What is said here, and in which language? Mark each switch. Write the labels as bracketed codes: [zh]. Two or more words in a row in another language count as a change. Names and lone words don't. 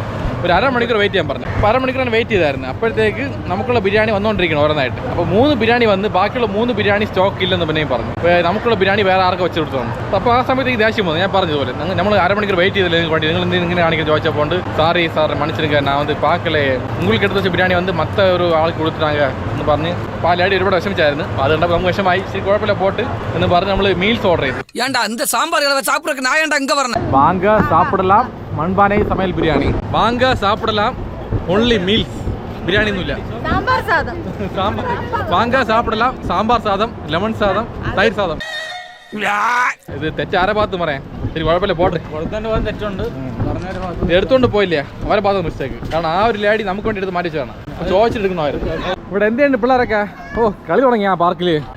[ml] ഒരു അരമണിക്കൂർ വെയിറ്റ് ചെയ്യാൻ പറഞ്ഞു. അപ്പോൾ അരമണിക്കൂറാണ് വെയിറ്റ് ചെയ്തായിരുന്നു. അപ്പോഴത്തേക്ക് നമുക്കുള്ള ബിരിയാണി വന്നുകൊണ്ടിരിക്കണം ഓരോന്നായിട്ട്. അപ്പോൾ 3 ബിരിയാണി വന്ന് ബാക്കിയുള്ള 3 ബിരിയാണി സ്റ്റോക്ക് ഇല്ലെന്ന് പിന്നെയും പറഞ്ഞു. അപ്പോൾ നമുക്കുള്ള ബിരിയാണി വേറെ ആർക്ക് വെച്ച് കൊടുത്തു തന്നു. അപ്പോൾ ആ സമയത്തേക്ക് ദേഷ്യം വന്നു. ഞാൻ പറഞ്ഞതുപോലെ നമ്മൾ അരമണിക്കൂർ വെയിറ്റ് ചെയ്തില്ല നിങ്ങൾക്ക് വേണ്ടി, നിങ്ങൾ ഇങ്ങനെ കാണിക്കാൻ ചോദിച്ചപ്പോൾ സാറി സാർ മനുഷ്യർക്ക് [ta] நான் வந்து பார்க்கல, உங்களுக்கு எடுத்து வச்ச பிரியாணி வந்து மற்ற ஒரு ஆளுக்கு கொடுத்துட்டாங்க [ml] എന്ന് പറഞ്ഞ് പാലാടി ഒരുപാട് വിഷമിച്ചായിരുന്നു. അത് കണ്ടപ്പോൾ നമുക്ക് വിഷമായി. ശരി കുഴപ്പമില്ല പോട്ട് എന്ന് പറഞ്ഞ് നമ്മൾ മീൽസ് ഓർഡർ ചെയ്തു. [ta] ஏண்டா இந்த சாம்பார் சாப்பிட்றதுக்கு நான் ஏன்டா இங்க வரணும்? வாங்க சாப்பிடலாம் மண்பானை சமையல் பிரியாணி. வாங்க சாப்பிடலாம் ஒன்லி மீல்ஸ். பிரியாணி ஒன்றும் இல்லை, சாம்பார் சாதம். வாங்க சாப்பிடலாம் சாம்பாർ சாதம், லெமன் சாதம், தயிர் சாதம். [ml] ഇത് തെറ്റ് ആരെ ഭാഗത്ത് പറയാം. ശരി കുഴപ്പമില്ല പോട്ടെ. തെറ്റുണ്ട്, എടുത്തോണ്ട് പോയില്ലേ അവരെ ഭാഗത്ത് മിസ്റ്റേക്ക്. കാരണം ആ ഒരു ലേഡി നമുക്ക് വേണ്ടി എടുത്ത് മാറ്റി വെച്ചതാണ്, ചോദിച്ചെടുക്കണമായിരുന്നു. ഇവിടെ എന്തുണ്ട് പിള്ളേരൊക്കെ? ഓ കളി തുടങ്ങിയ ആ പാർക്കില്.